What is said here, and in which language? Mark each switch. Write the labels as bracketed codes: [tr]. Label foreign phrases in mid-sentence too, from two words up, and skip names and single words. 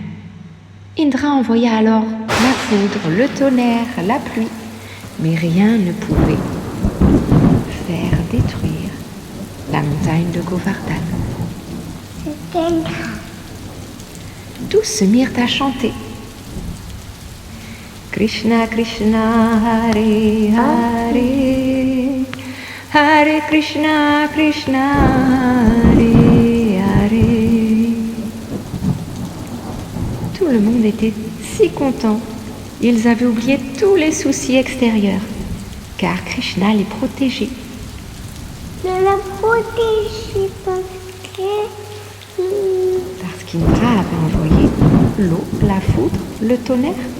[fr] Indra envoya alors la foudre, le tonnerre, la pluie, mais rien ne pouvait faire détruire la montagne de Govardhan. Tous se mirent à chanter: [sa] Krishna Krishna Hare Hare, Hare Krishna Krishna Hare Hare. [fr] Tout le monde était si content. Ils avaient oublié tous les soucis extérieurs, car Krishna les protégeait. Je la protège Parce qu'Indra avait envoyé l'eau, la foudre, le tonnerre.